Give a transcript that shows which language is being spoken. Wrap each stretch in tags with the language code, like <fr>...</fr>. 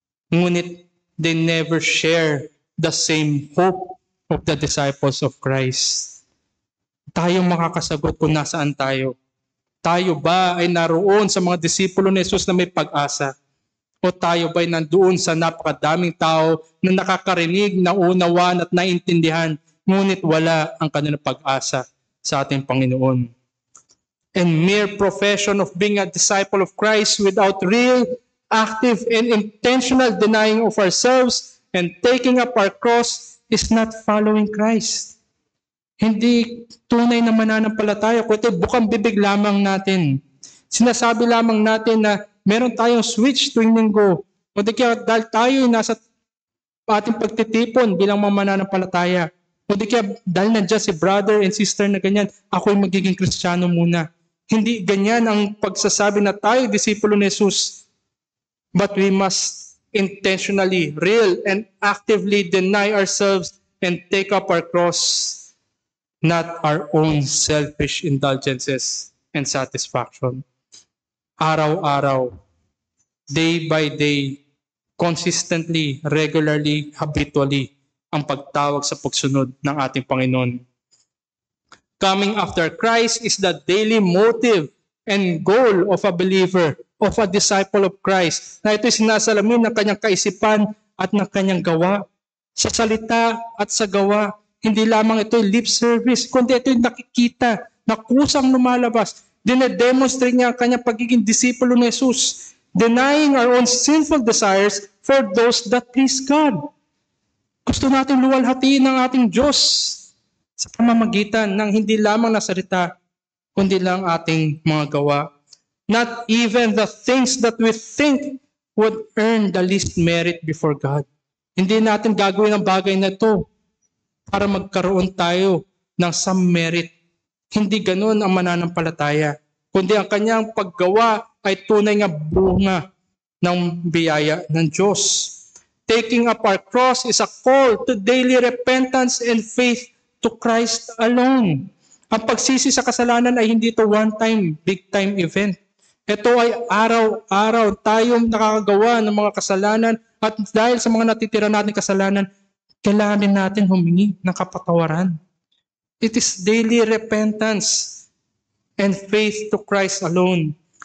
<en>Ngunit they never share the same hope of the disciples of Christ.</en> <tl>Tayo makakasagot kung nasaan tayo. Tayo ba ay naroon sa mga disipulo ni Jesus na may pag-asa? O tayo ba ay nandoon sa napakadaming tao na nakakarinig, naunawaan at naintindihan, ngunit wala ang kanilang pag-asa sa ating Panginoon?</tl> <en>And mere profession of being a disciple of Christ without real, active, and intentional denying of ourselves and taking up our cross is not following Christ.</en> <tl>Hindi tunay na mananampalataya, kundi bukang bibig lamang natin. Sinasabi lamang natin na meron tayong switch tuwing linggo. Kundi kaya dahil tayo nasa ating pagtitipon bilang mga mananampalataya. Kundi kaya dahil nandiyan si</tl> <en>brother and sister</en> <tl>na ganyan, ako'y magiging Kristiyano muna. Hindi ganyan ang pagsasabi na tayo disipulo ni Jesus.</tl> <en>But we must intentionally, real, and actively deny ourselves and take up our cross, not our own selfish indulgences and satisfaction.</en> <tl>Araw-araw,</tl> <en>day by day, consistently, regularly, habitually,</en> <tl>ang pagtawag sa pagsunod ng ating Panginoon.</tl> <en>Coming after Christ is the daily motive and goal of a believer, of a disciple of Christ,</en> <tl>na ito'y sinasalamin ng kanyang kaisipan at ng kanyang gawa. Sa salita at sa gawa, hindi lamang ito'y</tl> <en>lip service,</en> <tl>kundi ito'y nakikita, na kusang lumalabas. Dinedemonstrate niya ang kanyang pagiging disipulo ni Jesus,</tl> <en>denying our own sinful desires for those that please God.</en> <tl>Gusto natin luwalhatiin ng ating Diyos sa pamamagitan ng hindi lamang na salita, kundi lang ating mga gawa.</tl> <en>Not even the things that we think would earn the least merit before God.</en> <tl>Hindi natin gagawin ang bagay na ito para magkaroon tayo ng</tl> <en>some merit.</en> <tl>Hindi ganun ang mananampalataya, kundi ang kanyang paggawa ay tunay nga bunga ng biyaya ng Diyos.</tl> <en>Taking up our cross is a call to daily repentance and faith to Christ alone.</en> <tl>Ang pagsisi sa kasalanan ay hindi ito</tl> <en>one-time, big-time event.</en> <tl>Ito ay araw-araw tayong nakakagawa ng mga kasalanan at dahil sa mga natitira natin kasalanan, kailangan natin humingi ng kapatawaran.</tl> <en>It is daily repentance and faith to Christ alone.</en>